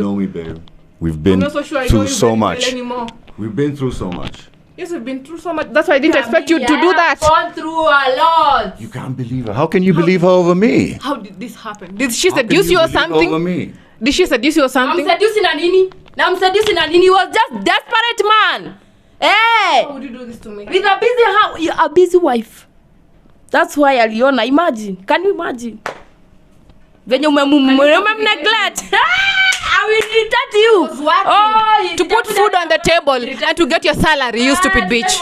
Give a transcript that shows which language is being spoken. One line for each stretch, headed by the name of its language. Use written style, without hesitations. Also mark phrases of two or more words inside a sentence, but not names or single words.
English: know me, babe. We've I'm been not so sure I know through you so very well much. anymore. We've been through so much. Yes, we've been through so much. That's why I didn't expect you to do that. Gone through a lot. You can't believe her. How can you believe her over me? How did this happen? Did she How can seduce you or believe her something? Over me? Did she seduce you or something?
Swahili: Namsedusi na nini? Namsedusi na nini?
English: He was just desperate man. Hey, How would you do this to me? with a busy wife. That's why aliona. Imagine. Can you imagine?
Swahili: Venye neglect.
English: I will retard you. Oh, To put food on the table and to get your salary, you stupid bitch.